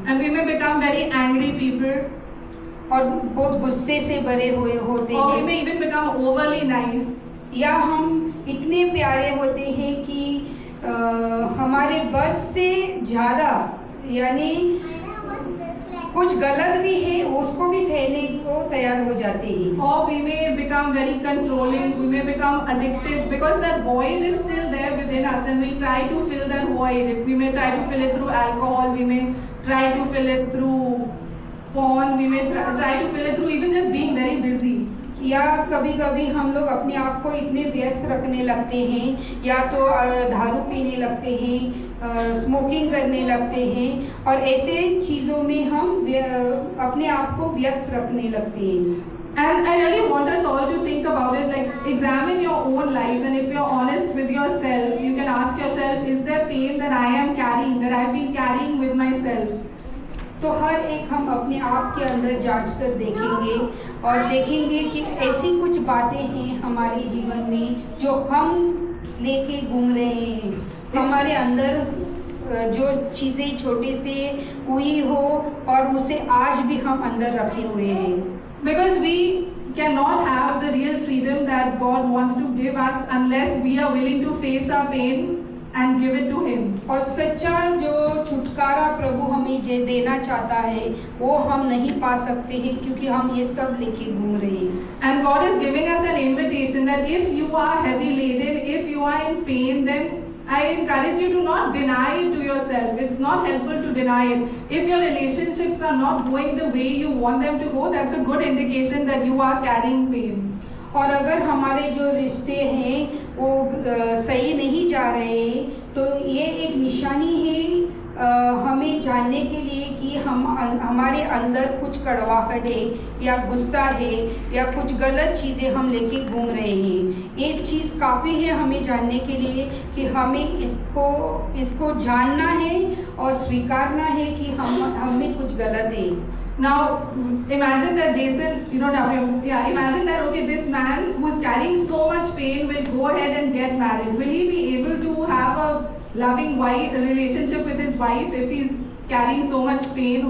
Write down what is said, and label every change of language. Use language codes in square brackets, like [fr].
[en] And we may become very angry people. [hi] और बहुत गुस्से से भरे हुए होते [en] Or we [hi] हैं। [en] may even become overly nice. [hi] या हम इतने प्यारे होते हैं कि हमारे बस से ज़्यादा, यानी कुछ गलत भी है उसको भी सहने को तैयार हो जाते हैं। [en] Or we may become very controlling, we may become addicted, because that void is still there within us, and we'll try to fill that void. We may try to fill it through alcohol, we may try to fill it through porn, we may try to fill it through even just being very busy. [hi] या कभी कभी हम लोग अपने आप को इतने व्यस्त रखने लगते हैं, या तो दारू पीने लगते हैं, स्मोकिंग करने लगते हैं, और ऐसे चीज़ों में हम अपने आप को व्यस्त रखने लगते हैं। [en] And I really want us all to think about it, like examine your own lives, and if you're honest with yourself, you can ask yourself, is there pain that I am carrying, that I've been carrying with myself? [hi] तो हर एक हम अपने आप के अंदर जांच कर देखेंगे और देखेंगे कि ऐसी कुछ बातें हैं हमारे जीवन में जो हम लेके घूम रहे हैं, हमारे अंदर जो चीज़ें छोटे से हुई हो और उसे आज भी हम अंदर रखे हुए हैं। [en] Because we cannot have the real freedom that God wants to give us unless we are willing to face our pain and give it to Him. [hi] और सच्चा जो छुटकारा प्रभु हमें देना चाहता है वो हम नहीं पा सकते हैं क्योंकि हम ये सब लेके घूम रहे हैं। [en] And God is giving us an invitation that if you are heavy laden, if you are in pain, then I encourage you to not deny it to yourself. It's not helpful to deny it. If your relationships are not going the way you want them to go, that's a good indication that you are carrying pain. [hi] और अगर हमारे जो रिश्ते हैं वो सही नहीं जा रहे तो ये एक निशानी है हमें जानने के लिए कि हमारे अंदर कुछ कड़वाहट है या गुस्सा है या कुछ गलत चीज़ें हम लेके घूम रहे हैं। एक चीज़ काफ़ी है हमें जानने के लिए कि हमें इसको जानना है और स्वीकारना है कि हमें कुछ गलत है। [en] Now, imagine that Jason, you don't have him. Yeah, imagine that, okay, this man who's carrying so much pain will go ahead and get married. Will he be able to have a loving relationship with his wife if he's carrying so much pain?